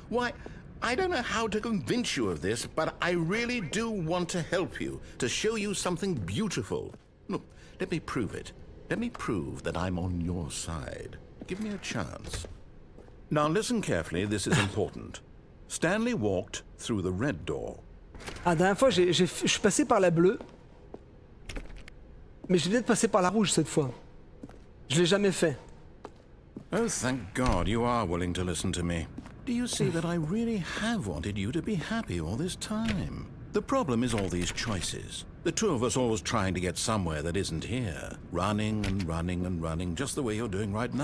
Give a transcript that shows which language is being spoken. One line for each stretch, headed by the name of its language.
English: Why, I don't know how to convince you of this, but I really do want to help you, to show you something beautiful. Look, let me prove it. Let me prove that I'm on your side. Give me a chance. Now listen carefully, this is important. Stanley walked through the red door.
French: Ah, la dernière fois, je suis passé par la bleue. Mais j'ai peut-être passé par la rouge cette fois. Je l'ai jamais fait.
English: Oh, thank God you are willing to listen to me. Do you see that I really have wanted you to be happy all this time? The problem is all these choices. The two of us always trying to get somewhere that isn't here. Running and running and running, just the way you're doing right now.